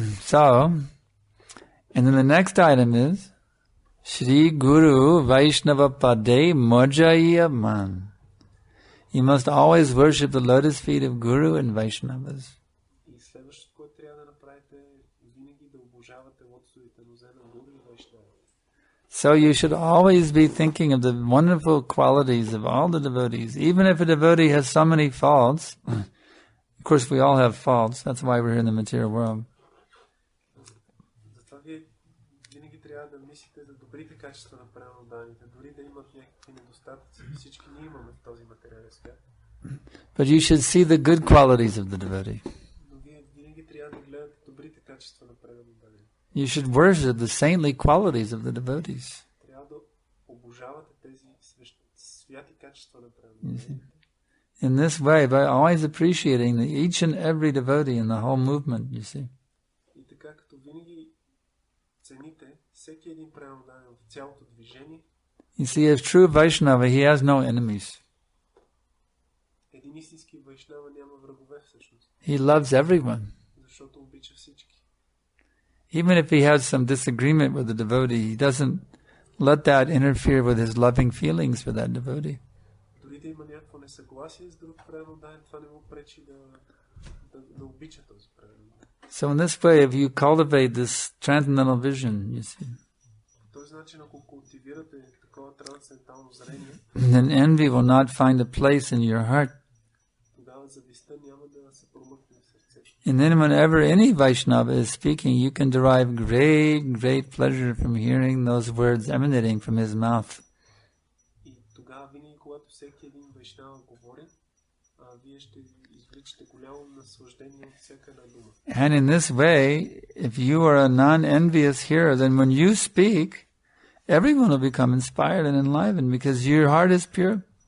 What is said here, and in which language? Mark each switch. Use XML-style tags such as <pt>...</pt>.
<en>So, and then the next item is</en> <bn>Shri Guru Vaishnava Pade Mojayaman.</bn> <en>You must always worship the lotus feet of Guru and Vaishnavas.</en> <bg>И следващото, което трябва да направите, винаги да обожавате лотосовите нозе на Гуру и Вайшнава.</bg> <en>So you should always be thinking of the wonderful qualities of all the devotees. Even if a devotee has so many faults, of course we all have faults, that's why we're here in the material world.</en> <bg>Затова вие винаги трябва да мислите за добрите качества на преданните, дори да имат някакви недостатъци. Всички ние имаме в този материален свят.</bg> <en>But you should see the good qualities of the devotee.</en> <bg>Но вие винаги трябва да гледате добрите качества на преданните.</bg> <en>You should worship the saintly qualities of the devotees.</en> <bg>Трябва да обожавате тези святи качества на преданните.</bg> <en>In this way, by always appreciating each and every devotee in the whole movement, you see.</en> <bg>И така, като винаги цените всеки един предан в цялото движение.</bg> <en>You see, as true Vaishnava, he has no enemies.</en> <bg>Един истински Вайшнава няма врагове всъщност.</bg> <en>He loves everyone.</en> <bg>Защото обича всички.</bg> <en>Even if he has some disagreement with the devotee, he doesn't let that interfere with his loving feelings for that devotee.</en> <bg>Дори да има някакво несъгласие с друг предан, това не му пречи да обича този предан.</bg> <en>So in this way, if you cultivate this transcendental vision, you see,</en> <bg>По този начин, ако култивирате такова трансцендентално зрение,</bg> <en>then envy will not find a place in your heart.</en> <bg>тогава завистта няма да се промъкне в сърцето.</bg> <en>And then whenever any Vaishnava is speaking, you can derive great pleasure from hearing those words emanating from his mouth.</en> <bg>И тогава винаги, когато всеки един Вайшнава говори, вие ще извличате голямо наслаждение от всяка една дума.</bg> <en>And in this way, if you are a non-envious hearer, then when you speak, everyone will become inspired and enlivened because your heart is pure.</en>